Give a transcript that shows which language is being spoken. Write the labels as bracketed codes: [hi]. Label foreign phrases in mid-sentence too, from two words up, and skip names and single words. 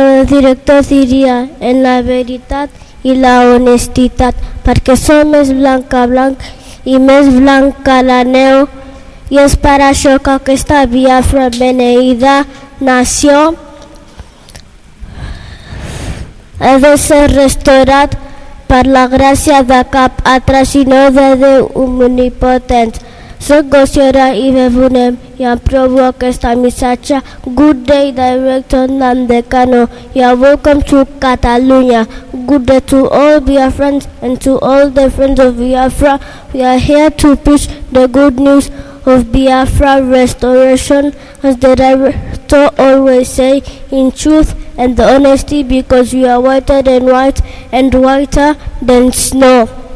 [ca] el director diria en la veritat i la honestitat, perquè som més blanc que blanc i més blanc que la neu, i és per això que aquesta Biafra beneïda nació ha de ser restaurat per la gràcia de cap altre sinó de Déu omnipotent. Soc Gosiora i Bebunem i aprovo aquesta missatge. [en] Good day, Director Namdekano. You are welcome to Catalonia. Good day to all Biafrans and to all the friends of Biafra. We are here to preach the good news of Biafra restoration, as the director always say, in truth and honesty, because we are whiter than white and whiter than snow.